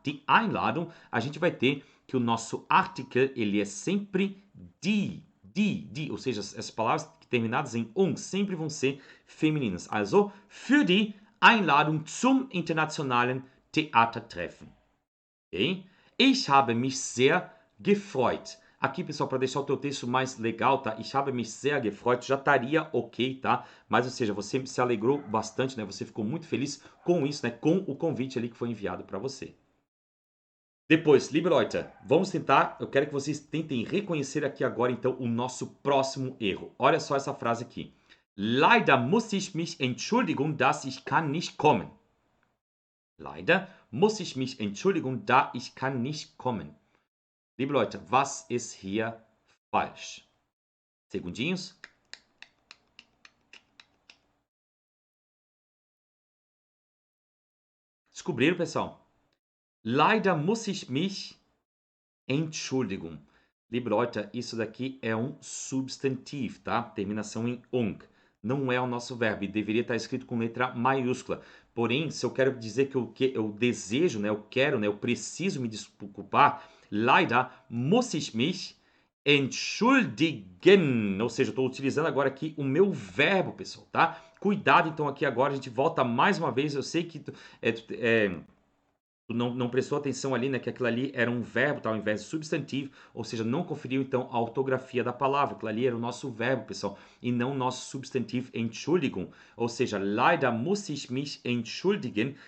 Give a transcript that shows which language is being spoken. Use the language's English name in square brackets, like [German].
[Portuguese] Die Einladung, a gente vai ter que o nosso article, ele é sempre die, ou seja, as palavras terminadas em sempre vão ser femininas. [German] Also, für die Einladung zum internationalen Theatertreffen. Okay? Ich habe mich sehr gefreut. [Portuguese] Aqui, pessoal, para deixar o teu texto mais legal, tá? [German] Ich habe mich sehr gefreut, [Portuguese] já estaria ok, tá? Mas, ou seja, você se alegrou bastante, né? Você ficou muito feliz com isso, né? Com o convite ali que foi enviado para você. Depois, [German] liebe Leute, [Portuguese] vamos tentar, eu quero que vocês tentem reconhecer aqui agora, então, o nosso próximo erro. Olha só essa frase aqui. [German] Leider muss ich mich entschuldigen, dass ich kann nicht kommen. Leider muss ich mich entschuldigen, da ich kann nicht kommen. Liebe Leute, was ist hier falsch? [Portuguese] Segundinhos. Descobriram, pessoal? [German] Leider muss ich mich entschuldigen. [Portuguese] Liebe Leute, isso daqui é um substantivo, tá? Terminação em ung. Não é o nosso verbo e deveria estar escrito com letra maiúscula. Porém, se eu quero dizer que eu desejo, né, eu quero, né, eu preciso me desculpar, [German] leider muss ich mich entschuldigen. [Portuguese] Ou seja, eu estou utilizando agora aqui o meu verbo, pessoal, tá? Cuidado, então, aqui agora a gente volta mais uma vez. Eu sei que Tu não prestou atenção ali, né, que aquilo ali era um verbo, tá, ao invés de substantivo, ou seja, não conferiu então a ortografia da palavra. Aquilo ali era o nosso verbo, pessoal, e não o nosso substantivo Entschuldigung. Ou seja, [German] leider muss ich mich entschuldigen.